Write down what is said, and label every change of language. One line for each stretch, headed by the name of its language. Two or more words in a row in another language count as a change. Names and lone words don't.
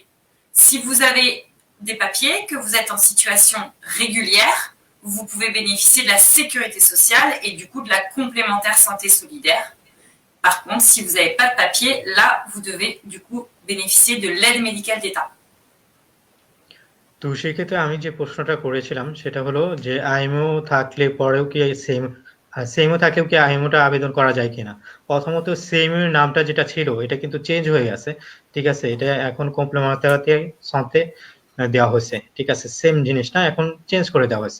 French: Si vous avez des papiers, que vous êtes en situation régulière, vous pouvez bénéficier de la sécurité sociale et du coup de la complémentaire santé solidaire. Par contre, si vous n'avez pas de papier, là, vous devez du coup bénéficier de l'aide médicale d'État.
Bangla: তো সেক্ষেত্রে আমি যে প্রশ্নটা করেছিলাম সেটা হলো যে আইএমও থাকলে পরেও কি সেমও থাকলেও কি আইএমওটা আবেদন করা যায় কিনা। প্রথমত সেমের নামটা যেটা ছিল এটা কিন্তু চেঞ্জ হয়ে গেছে, ঠিক আছে, এটা এখন
French: complémentaire santé
Bangla: দেওয়া হয়েছে, ঠিক আছে, সেম জিনিসটা এখন চেঞ্জ করে দেওয়া হয়েছে।